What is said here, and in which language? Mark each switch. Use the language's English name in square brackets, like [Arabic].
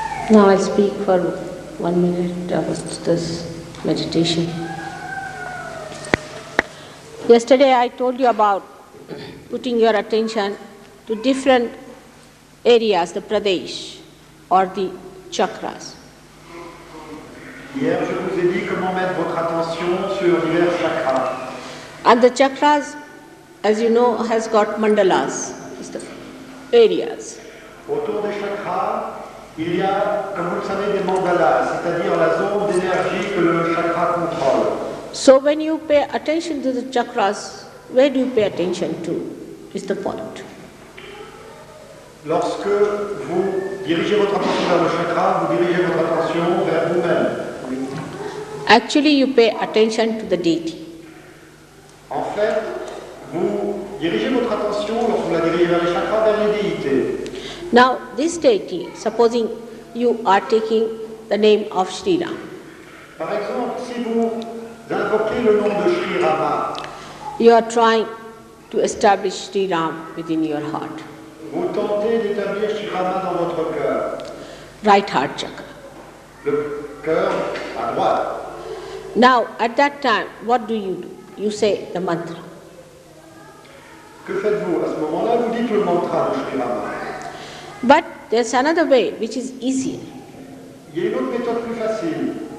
[English] Now I'll speak for 1 minute about this meditation. Yesterday I told you about putting your attention to different areas, the pradesh or the chakras. [French] Hier, je vous ai dit comment mettre votre attention sur divers chakras. [English] And the chakras, as you know, has got mandalas, is the areas. [French] Autour des chakras, il y a, comme vous le savez, des mandalas, c'est-à-dire la zone d'énergie que le chakra contrôle. [English] So when you pay attention to the chakras, where do you pay attention to is the point. [French] Lorsque vous dirigez votre attention vers le chakra, vous dirigez votre attention vers vous-même. [English] Actually, you pay attention to the deity. [French] En fait, vous dirigez votre attention, lorsque vous la dirigez vers les chakras, vers les déités. [English] Now, this deity, supposing you are taking the name of Shri Ram. [French] Par exemple, si vous invoquez le nom de Shri Rama, [English] You are trying to establish Shri Ram within your heart, [French] vous tentez d'établir Shri Rama dans votre cœur, [English] right heart chakra. [French] le cœur à droite. [English] Now, at that time, what do? You say the mantra. [French] Que faites-vous? À ce moment-là, vous dites le mantra de Shri Rama. [English] But there's another way which is easier. [French] Il y a une autre méthode plus facile.